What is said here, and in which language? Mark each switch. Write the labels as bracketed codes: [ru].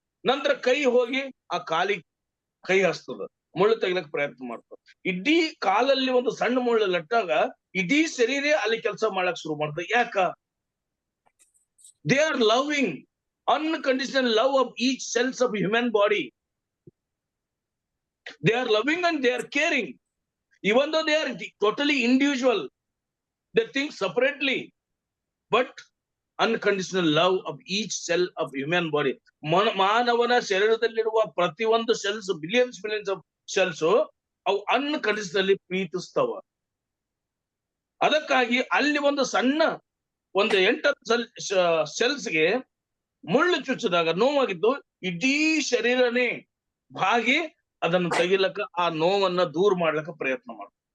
[kn] ನಂತರ ಕೈ ಹೋಗಿ ಆ ಕಾಲಿಗೆ ಕೈ ಹಸ್ತದ, ಮುಳ್ಳು ತೆಗಿಲಕ್ ಪ್ರಯತ್ನ ಮಾಡ್ತದೆ. ಇಡೀ ಕಾಲಲ್ಲಿ ಒಂದು ಸಣ್ಣ ಮುಳ್ಳು ಲಟ್ಟಾಗ ಇಡೀ ಶರೀರ ಅಲ್ಲಿ ಕೆಲಸ ಮಾಡಕ್ ಶುರು ಮಾಡ್ತದೆ. ಯಾಕ? [en] They are loving, unconditional love of each cells of human body. They are loving and they are caring. Even though they are totally individual, they think separately, but unconditional love of each cell of human body. [kn] ಮಾನವನ ಶರೀರದಲ್ಲಿರುವ ಪ್ರತಿಯೊಂದು cells, [en] billions of cells, [kn] ಅವು unconditionally ಪ್ರೀತಿಸ್ತವ. ಅದಕ್ಕಾಗಿ ಅಲ್ಲಿ ಒಂದು ಸಣ್ಣ 8 ಸೆಲ್ಸ್ಗೆ ಮುಳ್ಳು ಚುಚ್ಚಿದಾಗ ನೋವಾಗಿದ್ದು ಇಡೀ ಶರೀರನೇ ಭಾಗಿ ಅದನ್ನು ತೆಗಿಲಕ್ಕ, ಆ ನೋವನ್ನ ದೂರ ಮಾಡ್ಲಕ್ಕ ಪ್ರಯತ್ನ ಮಾಡ.